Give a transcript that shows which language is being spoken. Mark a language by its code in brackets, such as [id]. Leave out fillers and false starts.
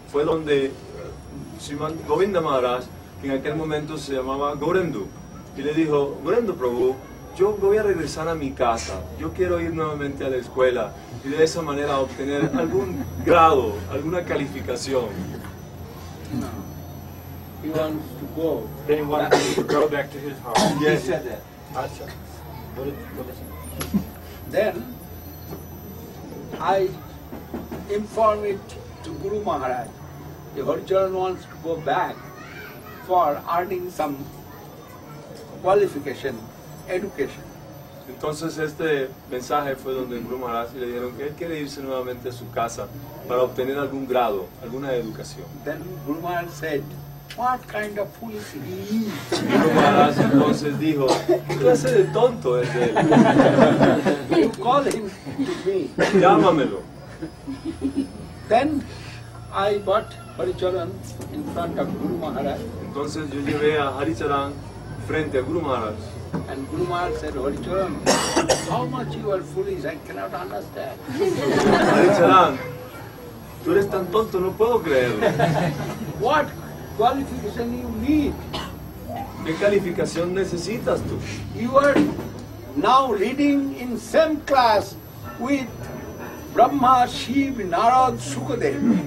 [es] Fue donde Srila Govinda Maharaj, que en aquel momento se llamaba Gorendu, y le dijo: Gorendu Prabhu, yo voy a regresar a mi casa, yo quiero ir nuevamente a la escuela y de esa manera obtener algún grado, alguna calificación. [en] He wants to go. Then he wanted to go back to his home. He said that. Then I inform it to Guru Maharaj. The Haricharan wants to go back for earning some qualification, education. [es] Entonces este mensaje fue donde Guru Maharaj le dijeron que él quiere irse nuevamente a su casa para obtener algún grado, alguna educación. [en] Then Guru Maharaj said, what kind of fool is he? [es] Guru Maharaj entonces dijo: ¿qué clase de tonto es él? [en] You call him to me. [es] Llámamelo. [en] Then I brought Haricharan in front of Guru Maharaj. [es] Entonces yo llevé a Hari Charan frente a Guru Maharaj. [en] And Guru Maharaj said, Haricharan, how much you are foolish, I cannot understand. [es] Hari Charan, tú eres tan tonto, no puedo creerlo. [en] What qualification you need? [es] ¿Qué calificación necesitas tú? [en] You are now reading in same class with Brahma, Shiva, Narad, Sukadev.